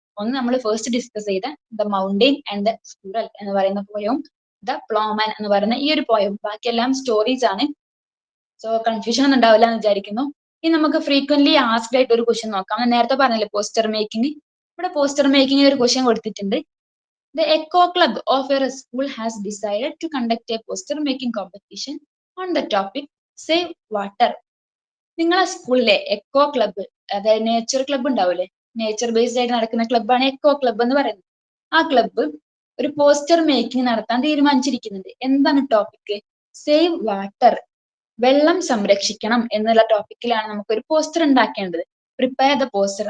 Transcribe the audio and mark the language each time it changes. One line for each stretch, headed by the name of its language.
Malayalam: ഒന്ന് നമ്മൾ first discuss ചെയ്ത the mountain and the squirrel എന്ന് പറയുന്ന പോയവും ദ പ്ലോമാൻ എന്ന് പറയുന്ന ഈ ഒരു പോയം. ബാക്കിയെല്ലാം സ്റ്റോറീസ് ആണ്. സോ കൺഫ്യൂഷൻ ഒന്നും ഉണ്ടാവില്ല എന്ന് വിചാരിക്കുന്നു. ഇനി നമുക്ക് ഫ്രീക്വന്റ്ലി ആസ്ക്ഡ് ആയിട്ട് ഒരു ക്വസ്റ്റ്യൻ നോക്കാം. ഞാൻ നേരത്തെ പറഞ്ഞില്ലേ പോസ്റ്റർ മേക്കിംഗ്. ഇവിടെ പോസ്റ്റർ മേക്കിംഗ് ഒരു ക്വസ്റ്റ്യൻ കൊടുത്തിട്ടുണ്ട്.
English: The Echo Club of your school has decided to conduct a poster making competition on the topic Save Water.
Malayalam: നിങ്ങളെ സ്കൂളിലെ എക്കോ ക്ലബ്ബ്, അതായത് നേച്ചർ ക്ലബ്ബ് ഉണ്ടാവില്ലേ, നേച്ചർ ബേസ്ഡ് ആയിട്ട് നടക്കുന്ന ക്ലബ്ബാണ് എക്കോ ക്ലബ്ബ് എന്ന് പറയുന്നത്. ആ ക്ലബ്ബ് ഒരു പോസ്റ്റർ മേക്കിംഗ് നടത്താൻ തീരുമാനിച്ചിരിക്കുന്നുണ്ട്. എന്താണ് ടോപ്പിക്? സേവ് വാട്ടർ, വെള്ളം സംരക്ഷിക്കണം എന്നുള്ള ടോപ്പിക്കിലാണ് നമുക്കൊരു പോസ്റ്റർ ഉണ്ടാക്കേണ്ടത്.
English: Prepare the poster.